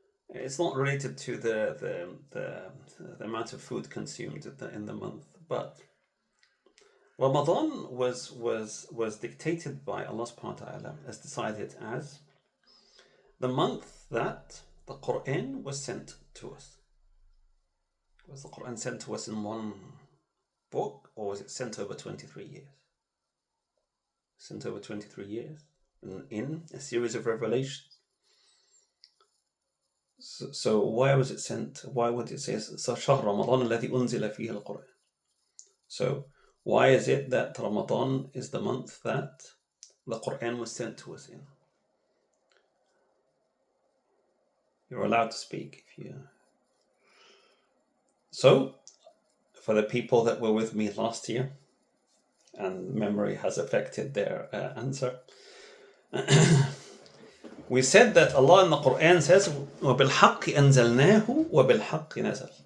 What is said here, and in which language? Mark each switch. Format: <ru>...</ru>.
<en>It's not related to the amount of food consumed in the month, but Ramadan was dictated by Allah subhanahu wa ta'ala, as decided as the month that the Quran was sent to us. Was the Quran sent to us in one book, or was it sent over 23 years? Sent over 23 years in a series of revelations. So why was it sent? Why would it say</en> <ar>شهر رمضان الذي أنزل فيه القرآن?</ar> <en>So why is it that Ramadan is the month that the Quran was sent to us in? You're allowed to speak if you. So, for the people that were with me last year, and memory has affected their answer, we said that Allah in the Quran says,</en> <ar>وَبِالْحَقِّ أَنزَلْنَاهُ وَبِالْحَقِّ نَزَلْ.</ar>